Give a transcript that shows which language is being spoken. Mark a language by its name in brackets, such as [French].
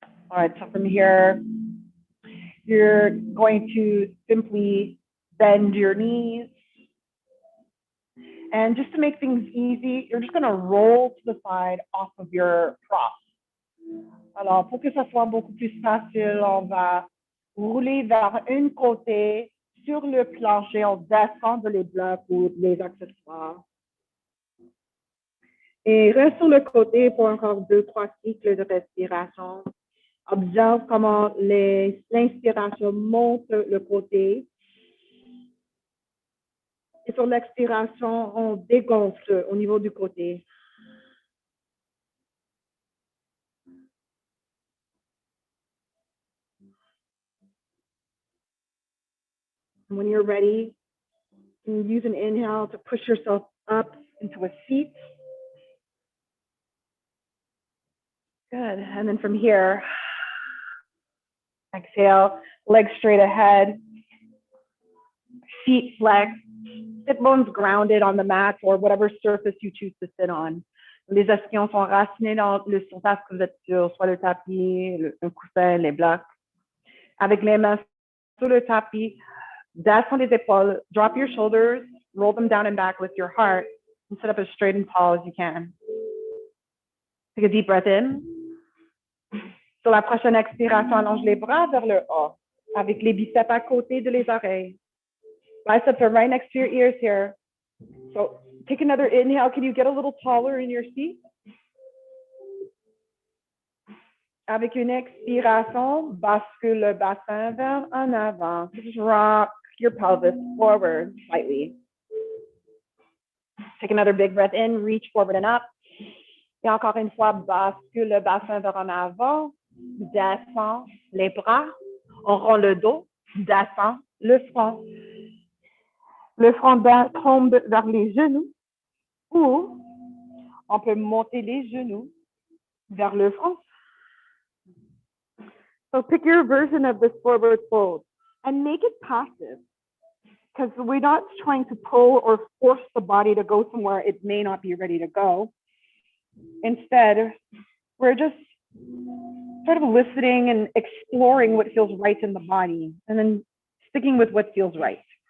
[English] All right, so from here, you're going to simply bend your knees. And just to make things easy, you're just going to roll to the side off of your prop. [French] Alors, pour que ça soit beaucoup plus facile, on va rouler vers un côté sur le plancher. On descend les blocs ou les accessoires. Et reste sur le côté pour encore 2-3 cycles de respiration. Observe comment l'inspiration monte le côté. Et sur l'expiration, on dégonfle au niveau du côté. [English] When you're ready, you can use an inhale to push yourself up into a seat. Good. And then from here, exhale, legs straight ahead, feet flexed, sit bones grounded on the mat or whatever surface you choose to sit on. [French] Les ischions sont racinés dans le surface que vous êtes sur, soit le tapis, un coussin, les blocs. Avec les mains sur le tapis, descend les épaules, [English] drop your shoulders, roll them down and back with your heart, and sit up as straight and tall as you can. Take a deep breath in. [French] Sur la prochaine expiration, allonge les bras vers le haut, avec les biceps à côté de les oreilles. [English] Biceps are right next to your ears here. So take another inhale. Can you get a little taller in your seat? [French] Avec une expiration, bascule le bassin vers en avant. [English] Just rock your pelvis forward slightly. Take another big breath in, reach forward and up. [French] Et encore une fois, bascule le bassin vers en avant. Descends les bras. On rend le dos. Descends le front. Le front tombe vers les genoux. Ou on peut monter les genoux vers le front. [English] So pick your version of this forward fold and make it passive, because we're not trying to pull or force the body to go somewhere it may not be ready to go. Instead, we're just sort of listening and exploring what feels right in the body and then sticking with what feels right.